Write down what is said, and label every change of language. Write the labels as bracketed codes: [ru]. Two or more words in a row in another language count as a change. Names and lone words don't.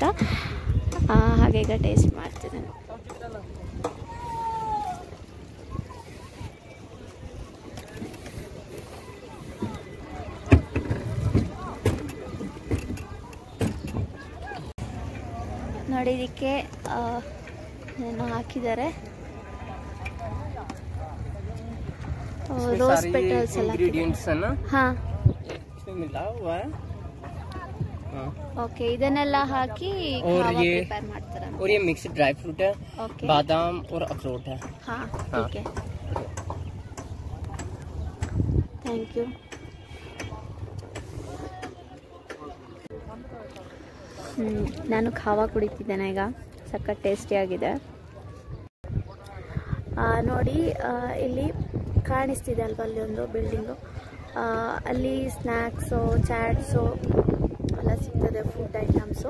[kn] ಹಾಗೆ ಈಗ ಟೇಸ್ಟ್ ಮಾಡ್ತಿದ್ದೇನೆ. ನೋಡಿ, ಇದಕ್ಕೆ ಏನು ಹಾಕಿದ್ದಾರೆ, [en] rose petals [hi] इंग्रेडिएंट्स है ना. हाँ इसमें मिला हुआ है. ओके. [kn] ಇದನ್ನೆಲ್ಲ ಹಾಕಿ ಖಾವಾ ಪ್ರಿಪೇರ್ ಮಾಡ್ತಾರೆ. [hi] और ये [en] mixed dry fruit [hi] है. ओके. बादाम और अखरोट है. हाँ ठीक है. [en] thank you. [kn] ನಾನು ಖಾವಾ ಕುಡಿತಿದ್ದೇನೆ ಈಗ. ಸಖತ್ ಟೇಸ್ಟಿಯಾಗಿದೆ. ನೋಡಿ, ಇಲ್ಲಿ ಕಾಣಿಸ್ತಿದೆ ಅಲ್ವಾ, ಅಲ್ಲಿ ಒಂದು ಬಿಲ್ಡಿಂಗು. ಅಲ್ಲಿ ಸ್ನ್ಯಾಕ್ಸು, ಚಾಟ್ಸು ಎಲ್ಲ ಸಿಗ್ತದೆ, [en] food items.